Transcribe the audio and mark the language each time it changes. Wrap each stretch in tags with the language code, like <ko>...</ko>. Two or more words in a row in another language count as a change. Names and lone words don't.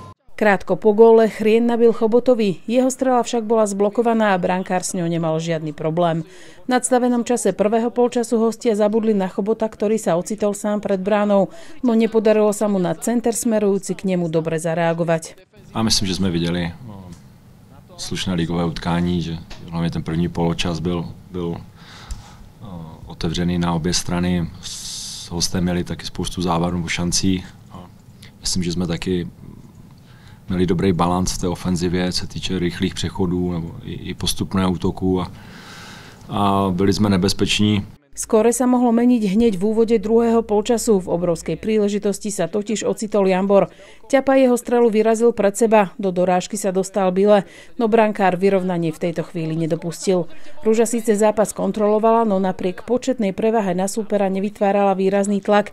<sk>Krátko po góle Chrien nabil Chobotovi, jeho strela však bola zblokovaná a brankár s ňou nemal žiadny problém. V nadstavenom čase prvého polčasu hostia zabudli na Chobota, ktorý sa ocitol sám pred bránou, no nepodarilo sa mu na center smerujúci k nemu dobre zareagovať.</sk> <cs>A myslím, že jsme viděli slušné ligové utkání, že hlavně ten první poločas byl otevřený na obě strany. Hosté měli taky spoustu závarů, šancí. Myslím, že jsme taky měli dobrý balans v té ofenzivě, co se týče rychlých přechodů nebo i postupného útoku a byli jsme nebezpeční.</cs> <sk>Skóre sa mohlo meniť hneď v úvode druhého polčasu. V obrovskej príležitosti sa totiž ocitol Jambor. Ťapaj jeho strelu vyrazil pred seba, do dorážky sa dostal Bile, no brankár vyrovnanie v tejto chvíli nedopustil. Ruža síce zápas kontrolovala, no napriek početnej prevahe na súpera nevytvárala výrazný tlak.</sk>